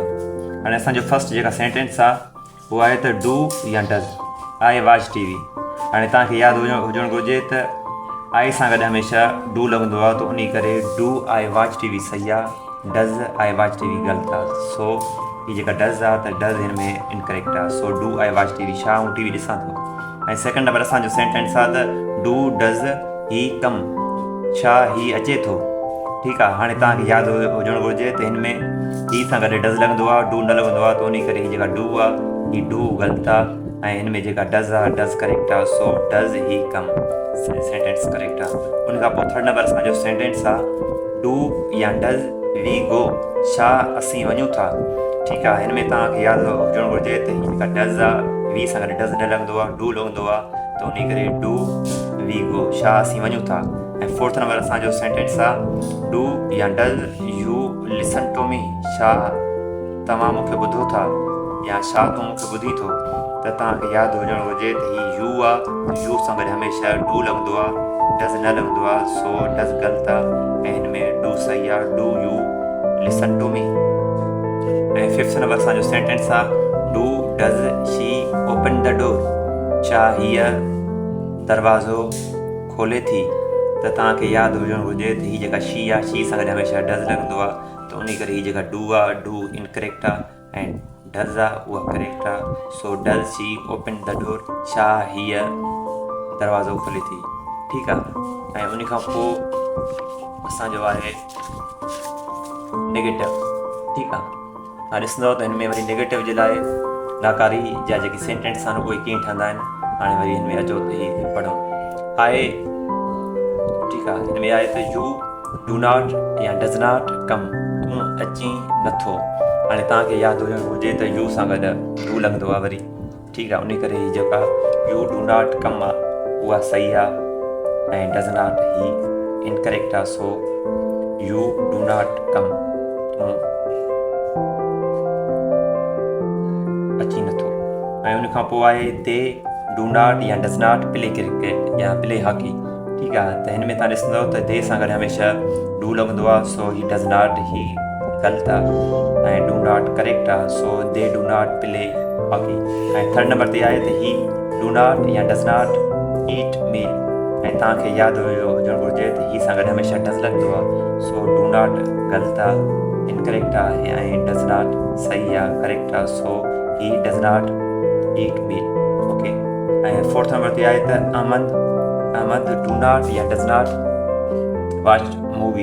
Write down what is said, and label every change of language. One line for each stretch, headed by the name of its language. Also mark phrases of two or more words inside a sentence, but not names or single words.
Sindhi: हाणे असांजो फस्ट जेका सेंटेंस आहे उहा आहे त डू या
English: does I watch TV.
Sindhi: हाणे तव्हांखे यादि हुजणु घुरिजे त आई सां गॾु हमेशह डू लॻंदो आहे, त उन करे
English: do I watch TV
Sindhi: सही आहे,
English: does I watch TV
Sindhi: ग़लति आहे। सो हीअ जेका डज़ आहे त डज़ हिन में इनकरेक्ट आहे।
English: so do I watch TV,
Sindhi: छा आऊं टीवी ॾिसां थो। ऐं
English: second number
Sindhi: असांजो सेंटेंस आहे त
English: do does he come,
Sindhi: छा ही अचे थो। ठीकु आहे, हाणे तव्हांखे यादि हुजणु घुरिजे त हिन में ही सां गॾु डज़ लॻंदो आहे, डू न लॻंदो आहे, त उन करे हीअ जेका डू आहे ही डू ग़लति आहे, ऐं हिन में जेका डज़ आहे डज़ करेक्ट आहे।
English: so does he come sentence correct
Sindhi: आहे। उन खां पोइ
English: third number
Sindhi: असांजो सेंटेंस आहे डू या
English: does we go,
Sindhi: छा असीं वञूं था। ठीकु आहे, हिन में तव्हांखे यादि हुजणु घुरिजे त हीअ जेका डज़ आहे वी सां गॾु डज़ न लॻंदो आहे, डू लॻंदो आहे, त उन करे
English: do we go,
Sindhi: छा असीं वञूं था। ऐं
English: fourth number
Sindhi: असांजो सेंटेंस आहे डू या
English: does you listen to me,
Sindhi: छा तव्हां मूंखे ॿुधो था या छा तूं मूंखे ॿुधी थो। त तव्हांखे यादि हुजणु घुरिजे त हीअ यू आहे, यू सां गॾु हमेशह डू लॻंदो आहे, डज़ न लॻंदो आहे, सो डज़ ग़लति आहे, ऐं हिन में डू सही आहे,
English: do you listen to me.
Sindhi: ऐं
English: fifth number
Sindhi: असांजो सेंटेंस आहे
English: do does she open the door,
Sindhi: छा हीअ दरवाज़ो खोले थी। त तव्हांखे यादि हुजणु घुरिजे त हीअ जेका शी आहे शी सां गॾु हमेशह डज़ लॻंदो आहे, त उन करे हीअ जेका डू आहे डू इनकरेक्ट आहे, ऐं डज़ आहे उहा करेक्ट आहे।
English: so does she open the door,
Sindhi: छा हीअ दरवाज़ो खोले थी। ठीकु आहे, ऐं उन खां पोइ असांजो आहे नेगेटिव। ठीकु आहे, तव्हां ॾिसंदव त हिन में वरी नेगेटिव जे लाइ नाकारी जा जेके सेंटेंस आहिनि उहे कीअं ठहंदा आहिनि। हाणे वरी हिन में अचो त हीअ पढ़ूं। आहे, ठीकु आहे, हिन में आहे त
English: you do not
Sindhi: या
English: does not come,
Sindhi: तूं अची नथो। हाणे तव्हांखे यादि हुजणु घुरिजे त यू सां गॾु डू लॻंदो आहे वरी। ठीकु आहे, उन करे हीअ जेका
English: you do not come
Sindhi: आहे उहा सही आहे, ऐं
English: does not he incorrect
Sindhi: आहे।
English: so you do not come,
Sindhi: तूं अची नथो। ऐं उन खां पोइ आहे
English: they do not
Sindhi: या
English: does not play cricket
Sindhi: या
English: play hockey.
Sindhi: ठीकु आहे, त हिन में तव्हां ॾिसंदव त दे सां गॾु हमेशह डू लॻंदो आहे, सो ही
English: does not
Sindhi: ही ग़लति आहे ऐं
English: do not correct
Sindhi: आहे
English: so they do not play hockey.
Sindhi: ऐं
English: third number
Sindhi: ते आहे त
English: he do not
Sindhi: या
English: does not eat meal
Sindhi: ऐं तव्हांखे यादि हुजणु घुरिजे त ही सां गॾु हमेशह डज़ लॻंदो आहे सो
English: do not
Sindhi: ग़लति आहे इनकरेक्ट आहे ऐं
English: does not
Sindhi: सही आहे करेक्ट आहे
English: so he does not eat meal okay.
Sindhi: ऐं
English: fourth number
Sindhi: ते आहे त अहमद
English: do not
Sindhi: या
English: does not watch movie.